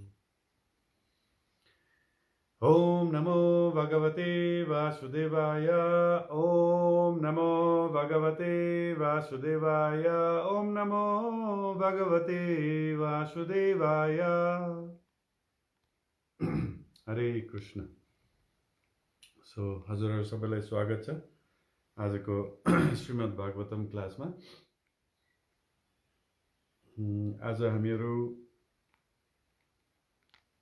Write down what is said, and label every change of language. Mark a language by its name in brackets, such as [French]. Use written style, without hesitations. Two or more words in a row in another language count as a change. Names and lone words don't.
[Sanskrit] ओम् नमो भगवते वासुदेवाय, ओम् नमो भगवते वासुदेवाय, ओम् नमो भगवते वासुदेवाय. हरे कृष्ण. [Nepali] So, हजुरहरु सबैलाई स्वागत छ आजको श्रीमद् भागवतम क्लासमा. आज हामीहरू